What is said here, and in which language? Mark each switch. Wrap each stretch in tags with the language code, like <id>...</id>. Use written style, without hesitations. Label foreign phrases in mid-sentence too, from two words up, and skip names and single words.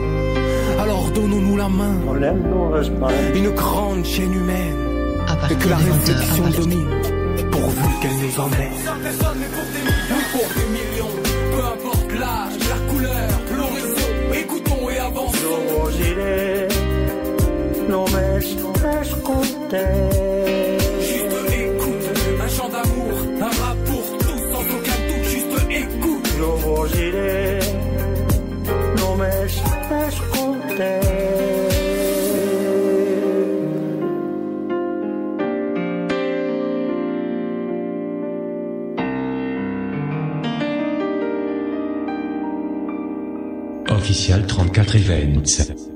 <fr>Alors donnons-nous la main, une grande chaîne humaine, et que la réflexion domine, pourvu qu'elle nous emmène. Pour des millions, peu importe l'âge, la couleur, l'horizon, écoutons et avançons.</fr> <ca>Només escolteu.</ca> <fr>Juste écoute, un chant d'amour, un rap pour tous sans aucun doute. Juste écoute. Je vous dirai,</fr> <ca>només escolteu.</ca> <en>Official 34 Events.</en>